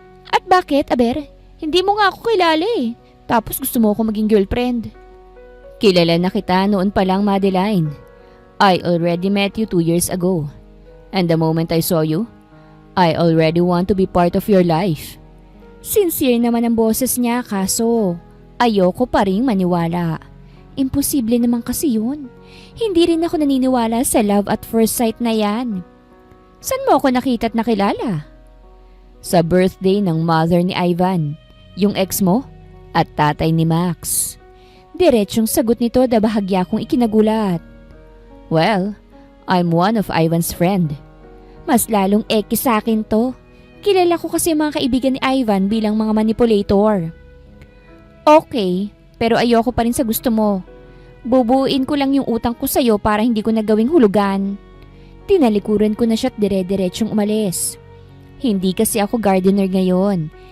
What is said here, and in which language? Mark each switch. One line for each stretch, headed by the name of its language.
Filipino: At bakit, Aber? Hindi mo nga ako kilala eh. Tapos gusto mo ako maging girlfriend. Kilala na kita noon pa lang, Madeline.
English: I already met you 2 years ago. And the moment I saw you, I already want to be part of your life.
Filipino: Sincere naman ang boses niya kaso ayoko pa rin maniwala. Imposible naman kasi yun. Hindi rin ako naniniwala sa
English: love at first sight
Filipino: na yan. Saan mo ako nakita at nakilala? Sa birthday ng mother ni Ivan, yung ex mo, at tatay ni Max. Diretsong sagot nito na bahagya kong ikinagulat.
English: Well, I'm one of Ivan's friend.
Filipino: Mas lalong eki sa akin to. Kilala ko kasi mga kaibigan ni Ivan bilang mga manipulator. Okay, pero ayoko pa rin sa gusto mo. Bubuuin ko lang yung utang ko sa'yo para hindi ko nagawing hulugan. Tinalikuran ko na siya at dire-diretsyong umalis. Hindi kasi ako gardener ngayon.